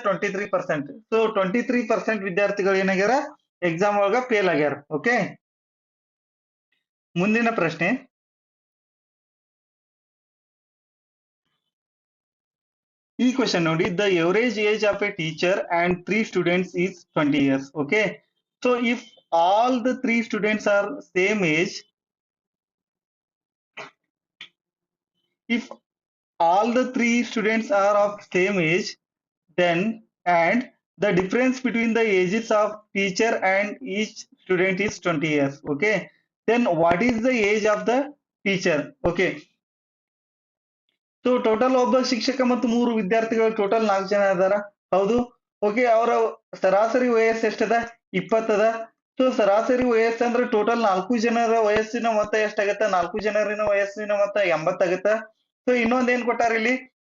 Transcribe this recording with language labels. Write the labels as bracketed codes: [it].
[kn] 23%. So 23% ವಿದ್ಯಾರ್ಥಿಗಳು ಏನಾಗ್ಯಾರ? Exam ಒಳಗ fail ಆಗ್ಯಾರ. ಓಕೆ, ಮುಂದಿನ ಪ್ರಶ್ನೆ. ಈ ಕ್ವಶನ್ ನೋಡಿ, [en] The average age of a teacher and 3 students is 20 years. Okay, so if all the 3 students are same age, if all the 3 students are of same age, then and the difference between the ages of teacher and each student is 20 years. Okay, then what is the age of the teacher? [kn] Okay, so total ಒಬ್ಬ ಶಿಕ್ಷಕ ಮತ್ತು 3 ವಿದ್ಯಾರ್ಥಿಗಳು, total 4 ಜನ ಇದಾರ. ಹೌದು. Okay, ಅವರ ಸರಾಸರಿ ವಯಸ್ಸು ಎಷ್ಟದ? 20 ಅದ. ಸೊ ಸರಾಸರಿ ವಯಸ್ಸು ಅಂದ್ರೆ ಟೋಟಲ್ 4 ಜನರ ವಯಸ್ಸಿನ ಮೊತ್ತ ಎಷ್ಟಾಗತ್ತ? 4 ಜನರಿನ ವಯಸ್ಸಿನ ಮೊತ್ತ 80 ಆಗತ್ತ. ಸೊ ಇನ್ನೊಂದ್ ಏನ್ ಕೊಟ್ಟಾರ ಇಲ್ಲಿ?